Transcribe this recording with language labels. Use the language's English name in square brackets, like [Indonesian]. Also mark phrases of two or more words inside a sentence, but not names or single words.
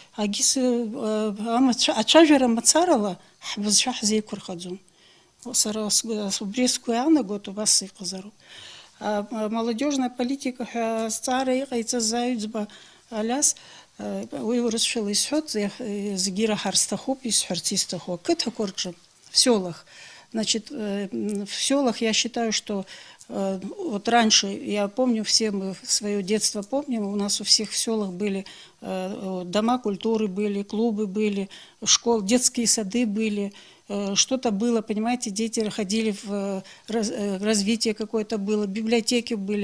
[Abkhazian] Ацәажәара мацарала ҳбызшәа ҳзеиқәырхаӡом. Сара убри сгәы иаанагоит, убас иҟазароуп. [Russian] Молодежная политика [Abkhazian] ҳәа азҵаара иҟаиҵаз аҩӡба Алиас уи урысшәала исҳәоит, зегьы ираҳар сҭахуп, исҳәарц исҭаху ақыҭақәа рҿы, [Russian] в селах. Значит, в селах я считаю, что вот раньше, я помню, все мы свое детство помним, у нас у всех в селах были дома культуры, были клубы, были школы, детские сады были, что-то было, понимаете, дети ходили в развитие какое-то было, библиотеки были.